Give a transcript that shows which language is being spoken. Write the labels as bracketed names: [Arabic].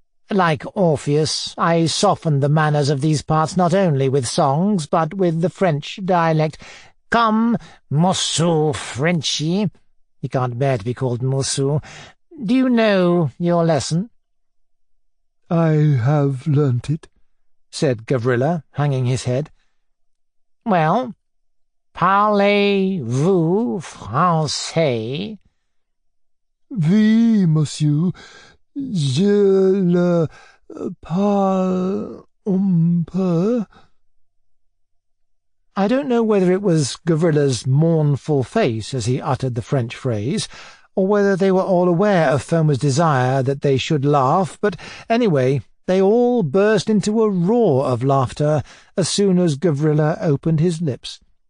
[English] Like Orpheus, I soften the manners of these parts not only with songs, but with the French dialect. Come, Mossou Frenchy. He can't bear to be called Mossou. Do you know your lesson? I have learnt it, said Gavrila, hanging his head. [French] Well, parlez-vous français? Oui, monsieur, je le parle un peu. [English] I don't know whether it was Gavrila's mournful face as he uttered the French phrase, or whether they were all aware of Foma's desire that they should laugh, but anyway, they all burst into a roar of laughter as soon as Gavrila opened his lips.